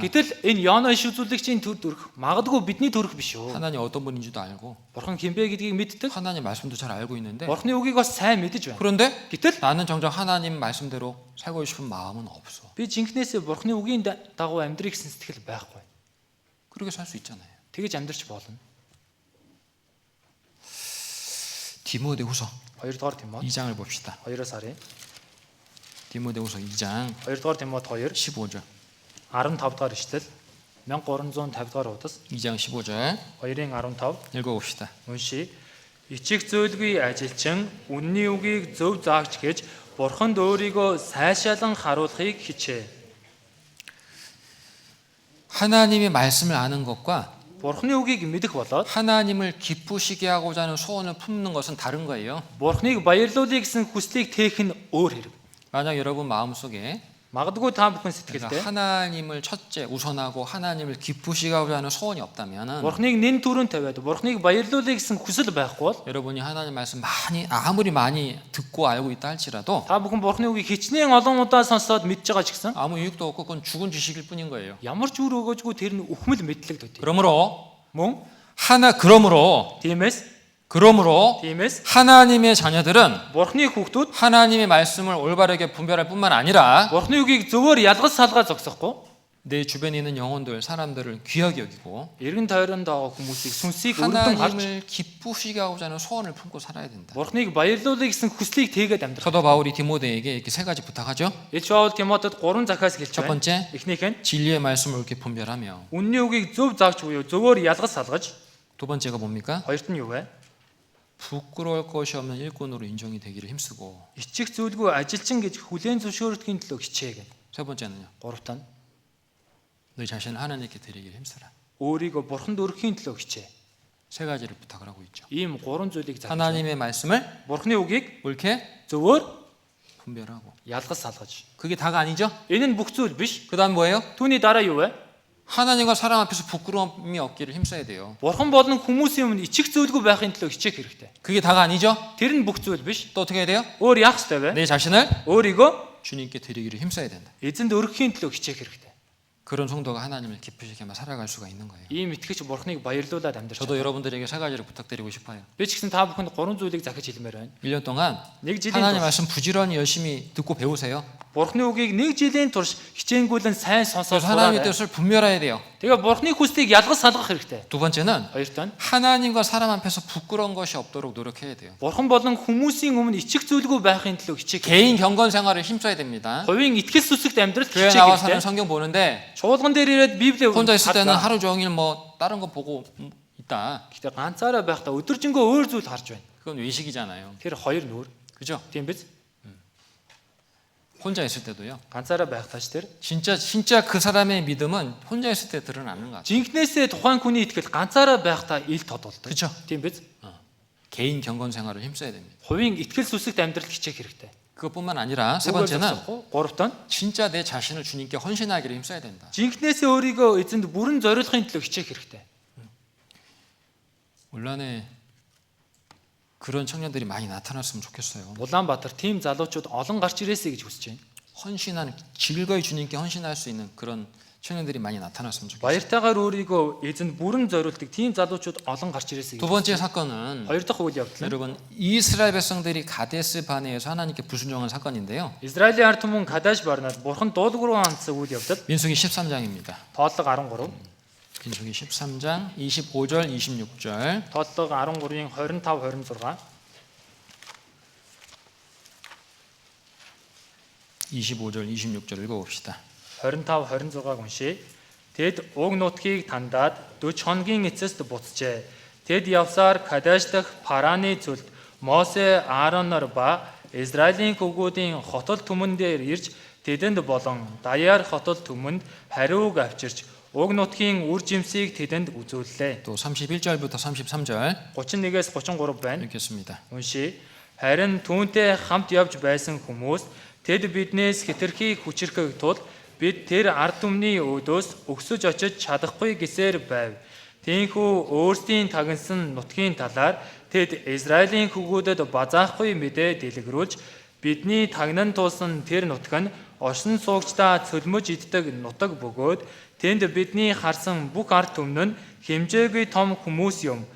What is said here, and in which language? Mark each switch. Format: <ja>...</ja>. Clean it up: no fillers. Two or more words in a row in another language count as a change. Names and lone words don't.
<mn>Гэтэл энэ Йона шүүлүүлэгчийн төр төрх магадгүй бидний төрх биш үү?</mn> <ko>하나님 어떤 분인지도 알고</ko> <mn>Бурхан хинбэ гэдгийг мэддэг.</mn> <ko>하나님 말씀도 잘 알고 있는데</ko> <mn>Бурхны үгийг бас сайн мэдэж байна.</mn> <ko>그런데</ko> <mn>Гэтэл</mn> <ko>나는 정작 하나님 말씀대로 살고 싶은 마음은 없어.</ko> <mn>би жинхнээсээ Бурхны үгийн дагуу амьдрэх гэсэн сэтгэл байхгүй.</mn> <ko>그렇게 살 수 있잖아요.</ko> <mn>Тэгэж амьдрч болно.</mn> <ko>디모데후서</ko> <mn>2-р Тимот</mn> <ko>2장을 봅시다.</ko> <mn>2-оос харъя.</mn> <ko>디모데후서 2장</ko> <mn>2-р Тимот 2</mn> <ko>15절.</ko> <mn>15-р эшлэл 1350-р удас</mn> <ko>2장 15절</ko> <mn>2-ын 15</mn> <ko>읽어봅시다.</ko> <mn>уншия. Ичих зөөлгүй ажилчин үнний үгийг зөв заагч гэж Бурханд өөрийгөө сайшаалan харуулахыг хичээ.</mn> <ko>하나님의 말씀을 아는 것과</ko> <mn>Бурхны үгийг мэдэх болоод</mn> <ko>하나님을 기쁘시게 하고자 하는 소원을 품는 것은 다른 거예요.</ko> <mn>Бурхныг баярлуулъя гэсэн хүслийг тээх нь өөр хэрэг.</mn> <ko>만약 여러분 마음속에</ko> <mn>Магадгүй та бүхэн</mn> <ko>내가</ko> <mn>сэтгэлдээ</mn> <ko>하나님을 첫째 우선하고 하나님을 기쁘시게 하고자 하는 소원이 없다면</ko> <mn>Бурхныг нэн түрүүнд тавиад Бурхныг баярлуулъя гэсэн хүсэл байхгүй бол</mn> <ko>여러분이 하나님 말씀 아무리 많이 듣고 알고 있다 할지라도</ko> <mn>та бүхэн Бурхны үгийг хичнээн олон удаа сонсоод мэдж байгаа ч гэсэн</mn> <ko>아무 유익도 없고 그건 죽은 지식일 뿐인 거예요.</ko> <mn>ямар ч үр өгөөжгүй тэр нь үхмэл мэдлэг төдий.</mn> <ko>그러므로</ko> <mn>Мөн</mn> <ko>그러므로</ko> <mn>тиймээс</mn> <ko>하나님의 자녀들은</ko> <mn>Бурхны хүүхдүүд</mn> <ko>하나님의 말씀을 올바르게 분별할 뿐만 아니라</ko> <mn>Бурхны үгийг зөвөр ялгаж салгаа зогсохгүй</mn> <ko>내 주변에 있는 영혼들, 사람들을 귀하게 여기고</ko> <mn>эргэн тойронд байгаа хүмүүсийг сүнсийг өргөдөн харж</mn> <ko>하나님을 기쁘시게 하고자 하는 소원을 품고 살아야 된다.</ko> <mn>Бурхныг баярлуулъя гэсэн хүслийг тэгээд амьдрах.</mn> <ko>사도 바울이 디모데에게 이렇게 세 가지 부탁하죠.</ko> <mn>Илч Паул Тимотед 3 захаас хэлж</mn> <ko>첫</ko> <mn>байна.</mn> <ko>번째,</ko> <mn>Эхнийх нь</mn> <ko>진리의 말씀을 이렇게 분별하며</ko> <mn>үнний үгийг зөв заагч буюу зөвөр ялгаж салгаж,</mn> <ko>두 번째가 뭡니까?</ko> <mn>хоёрт нь юу вэ?</mn> <ko>부끄러울 것이 없는 일꾼으로 인정이 되기를 힘쓰고</ko> <mn>Ичих зүйлгүй ажилчин гэж хүлээн зөвшөөрөлтгийн төлөө хичээгээ.</mn> <ko>세 번째는요.</ko> <mn>Гуравт нь</mn> <ko>너희 자신을 하나님께 드리기를 힘쓰라.</ko> <mn>өөрийгөө бурханд өргөхийн төлөө хичээ.</mn> <ko>세 가지를 부탁을 하고 있죠.</ko> <mn>Ийм гурван зүйлийг зааж.</mn> <ko>하나님의 말씀을</ko> <mn>Бурхны үгийг</mn> <ko>옳게</ko> <mn>зөвөр</mn> <ko>분별하고</ko> <mn>ялгаж салгаж.</mn> <ko>그게 다가 아니죠?</ko> <mn>Энэ нь бүх зүйл биш.</mn> <ko>그다음 뭐예요?</ko> <mn>Түүний дараа юу вэ?</mn> <ko>하나님과 사람 앞에서 부끄러움이 없기를 힘써야 돼요.</ko> <mn>Бурхан болон хүмүүсийн өмнө ичих зүйлгүй байхын төлөө хичээх хэрэгтэй.</mn> <ko>그게 다가 아니죠?</ko> <mn>Тэр нь бүх зүйл биш.</mn> <ko>또 어떻게 해야 돼요?</ko> <mn>Өөр яах ёстой вэ?</mn> <ko>내 자신을</ko> <mn>өөрийгөө</mn> <ko>주님께 드리기를 힘써야 된다.</ko> <mn>эзэнд өргөхийн төлөө хичээх хэрэгтэй.</mn> <ko>그런 성도가 하나님을 기쁘시게만 살아갈 수가 있는 거예요.</ko> <mn>Ийм итгэж бурхныг баярлуулаад амьдрч</mn> <ko>저도</ko> <mn>чадна.</mn> <ko>여러분들에게 세 가지를 부탁드리고 싶어요.</ko> <mn>Би ч гэсэн та бүхэнд гурван зүйлийг захиж хэлмээр байна.</mn> <ko>1년 동안</ko> <mn>Нэг жилийн</mn> <ko>하나님</ko> <mn>турш</mn> <ko>말씀 부지런히 열심히 듣고 배우세요.</ko> <mn>бурхны үгийг нэг жилийн турш хичээнгүйлэн сайн сонсоод</mn> <ko>그래서 하나님의</ko> <mn>сураарай.</mn> <ko>뜻을 분별해야 돼요.</ko> <mn>Тэгээ бурхны хүслийг ялгаж салгах хэрэгтэй.</mn> <ko>두 번째는</ko> <mn>Хоёрт нь</mn> <ko>하나님과 사람 앞에서 부끄러운 것이 없도록 노력해야 돼요.</ko> <mn>бурхан болон хүмүүсийн өмнө ичих зүйлгүй байхын төлөө хичээх.</mn> <ko>개인 경건 생활을 힘써야 됩니다.</ko> <mn>Хувийн итгэл сүсэгт амьдрал</mn> <ko>교회</ko> <mn>хичээх</mn> <ko>나와서는</ko> <mn>хэрэгтэй.</mn> <ko>성경 보는데</ko> <mn>Чуулган дээр ирээд Библийг</mn> <ko>혼자 있을 때는</ko> <mn>хадгаа.</mn> <ko>하루 종일 뭐 다른 거 보고 있다.</ko> <mn>Гэтэ ганцаараа байхдаа өдөржингөө өөр зүйл харж байна.</mn> <ko>그건 외식이잖아요.</ko> <mn>Тэр хоёр нүур.</mn> <ko>그죠?</ko> <mn>Тийм биз?</mn> <ko>혼자 있을 때도요.</ko> <mn>Ганцаараа байхдаа ч тэр.</mn> <ko>진짜 그 사람의 믿음은 혼자 있을 때 드러나는 것 같아요.</ko> <mn>Жинкнээсээ тухайн хүний итгэл ганцаараа байхдаа ил тод болдог.</mn> <ko>그죠?</ko> <mn>Тийм биз?</mn> <ko>개인 경건 생활을 힘써야 됩니다.</ko> <mn>Хувийн итгэл сүсэгт амьдрал хичээх хэрэгтэй.</mn> <ko>그것뿐만 아니라 세</ko> <mn>Үүгээр</mn> <ko>번째는</ko> <mn>зогсохгүй. Гуравт нь</mn> <ko>진짜 내 자신을 주님께 헌신하기를 힘써야 된다.</ko> <mn>жинкнээсээ өөрийгөө эзэнд бүрэн зориулахын төлөө хичээх хэрэгтэй.</mn> <ko>올한해 그런 청년들이 많이 나타났으면 좋겠어요.</ko> <mn>Улаанбаатар тийм залуучууд олон гарч ирээсэй гэж хүсэж байна.</mn> <ko>헌신하는 즐거이 주님께 헌신할 수 있는 그런 청년들이 많이 나타났으면 좋겠어요.</ko> <mn>Баяртайгаар өөрийгөө эзэнд бүрэн зориулдаг тийм залуучууд олон гарч ирээсэй</mn> <ko>두</ko> <mn>гэж.</mn> <ko>번째 사건은</ko> <mn>Хоёр дахь үйл явдал нь</mn> <ko>여러분 이스라엘 백성들이 가데스 바네에서 하나님께 불순종한 사건인데요.</ko> <mn>Израилийн ард түмэн Кадаш барнаад бурхан дуулууруу хандсан үйл явдал.</mn> <ko>민수기 13장입니다.</ko> <mn>Тооллого 13.</mn> <ko>민수기 13장 25절 26절.</ko> <mn>Тооллого 13-ийн 25 26.</mn> <ko>25절 26절 읽어봅시다.</ko> <mn>25 26-г уншия. Тэд уг нутгийг тандаад 40 хоногийн эцэст буцжээ. Тэд явсаар Кадаш дахь Параны зүлд Мосе, Ааронор ба Израилийн хөвгүүдийн хотол түмэн дээр ирж тэдэнд болон Даяар хотол түмэнд хариуг авчирч уг нутгийн үр жимсийг тэдэнд үзүүллээ.</mn> <ko>또 31절부터 33절</ko> <mn>31-ээс 33 байна.</mn> <ko>읽겠습니다.</ko> <mn>Уншия. Харин түүнтэй хамт явж байсан хүмүүс тэд биднээс хэтэрхий хүчрхэг тул бид тэр ард түмний өөдөөс өгсөж очиж чадахгүй гэсээр байв. Тийхүү өөрсдийн тагнасан нутгийн талаар тэд Израилийн хөвгүүдэд базаахгүй мэдээ дэлгэрүүлж бидний тагнан тулсан тэр нутаг нь оршин суугчдаа цөлмөж иддэг нутаг бөгөөд тэнд бидний харсан бүх ард түмэн нь хэмжээгүй том хүмүүс юм.</mn>